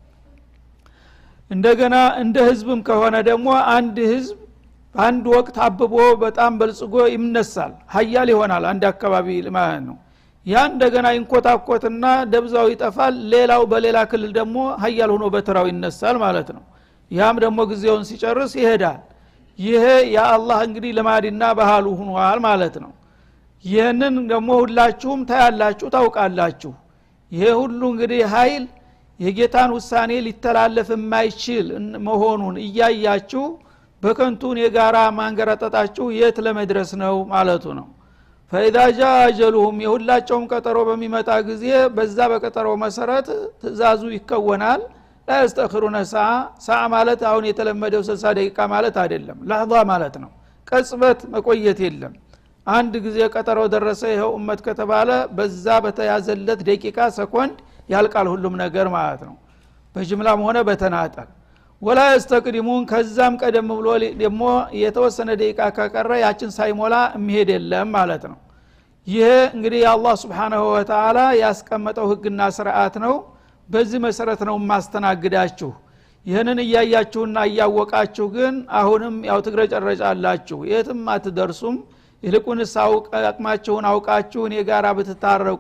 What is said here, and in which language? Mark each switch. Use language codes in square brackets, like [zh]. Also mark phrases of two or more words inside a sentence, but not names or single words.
[am] እንደገና እንደ ህዝብም ከሆነ ደግሞ አንድ ህዝብ በአንድ ወቅት አብቦ በጣም በልጽጎ ይምነሳል ሀያል ይሆናል አንድ አካባቢ ማለት ነው ያ እንደገና ይንቆታቆትና ደብዛው ይጠፋል ሌላው በሌላ ክልል ደግሞ ሀያል ሆኖ በተራው ይነሳል ማለት ነው ያም ደግሞ ጊዜውን ሲጨርስ ይሄዳል ይሄ ያአላህ እንግዲህ ለማዲና ባህሉ ሆኗል ማለት ነው ይሄንን ደግሞ ሁላችሁም ታያላችሁ ታውቃላችሁ ይሄ ሁሉ እንግዲህ ኃይል የጌታን ውሳኔ ሊተላለፍ የማይችል መሆኑን እያያችሁ በከንቱን የጋራ ማንገራጣጣችሁ የት ለመድረስ ነው ማለቱ ነው [ar] فاذا جاء اجلهم [am] የሁላቸውም ቀጠሮ በሚመጣ ጊዜ በዛ በቀጠሮው መሰረት ትእዛዙ ይከወናል [ar] لا يستأخرون ساعة [am] ማለት አሁን የተለመደው 60 ደቂቃ ማለት አይደለም لحظة ማለት ነው ቅጽበት መቆየት የለም አንድ ጊዜ ቀጠሮ ደረሰ ይሄው ኡመት ከተባለ በዛ በተያዘለት ደቂቃ ሰኮንድ ያልቃል ሁሉም ነገር ማለት ነው በጅምላም ሆነ በተናጠል [ar] ولا يستقدمون [am] ከዛም ቀደም ብሎ ደግሞ የተወሰነ ደቂቃ ከቀረ ያችን ሳይሞላ የሚሄድ የለም ማለት ነው ይሄ እንግዲህ አላህ [ar] سبحانه وتعالى [am] ያስቀመጠው ህግና ስርዓት ነው በዚህ መሰረት ነው ማስተናግዳችሁ ይሄንን እያያችሁና እያወቃችሁ ግን አሁንም ያው ትግረጨረጫላችሁ የትም አትደርሱም ይልቁንስ አቅማችሁን አውቃችሁ እኔ ጋራ ብትታረቁ